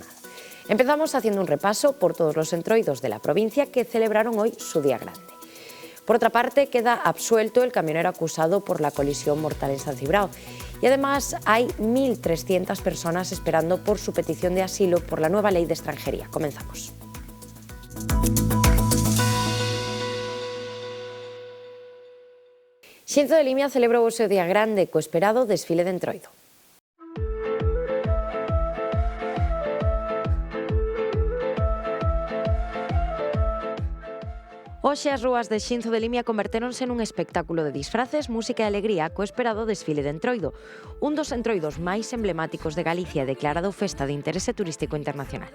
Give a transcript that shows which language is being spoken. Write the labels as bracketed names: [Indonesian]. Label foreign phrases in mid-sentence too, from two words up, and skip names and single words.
[Spanish] Empezamos haciendo un repaso por todos los entroidos de la provincia que celebraron hoy su día grande. Por otra parte, queda absuelto el camionero acusado por la colisión mortal en San Cibrao. Y además hay 1.300 personas esperando por su petición de asilo por la nueva ley de extranjería. Comenzamos. [Galician] Xinzo de Limia celebrou o seu día grande co esperado desfile de entroido. Hoxe as rúas de Xinzo de Limia convertéronse nun espectáculo de disfraces, música e alegría co esperado desfile de entroido, un dos entroidos máis emblemáticos de Galicia declarado festa de interese turístico internacional.